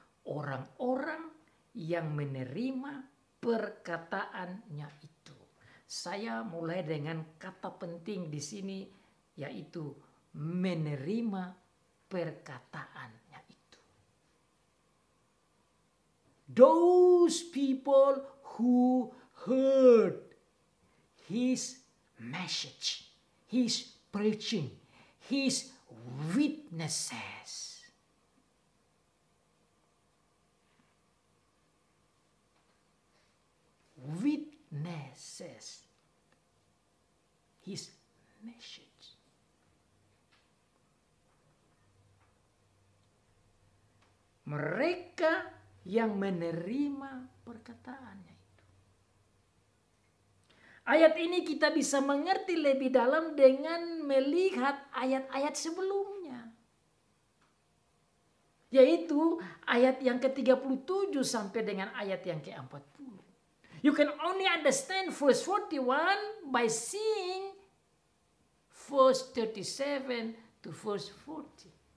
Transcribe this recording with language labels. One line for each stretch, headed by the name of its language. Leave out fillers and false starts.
Indonesian: Orang-orang yang menerima perkataannya itu. Saya mulai dengan kata penting di sini, yaitu menerima perkataannya itu.
English: Those people who heard his message, his preaching, his witnesses. Witnesses. His message.
Indonesian: Mereka yang menerima perkataannya itu. Ayat ini kita bisa mengerti lebih dalam dengan melihat ayat-ayat sebelumnya. Yaitu ayat yang ke-37 sampai dengan ayat yang ke-40.
English: You can only understand verse 41 by seeing verse 37 to verse 40.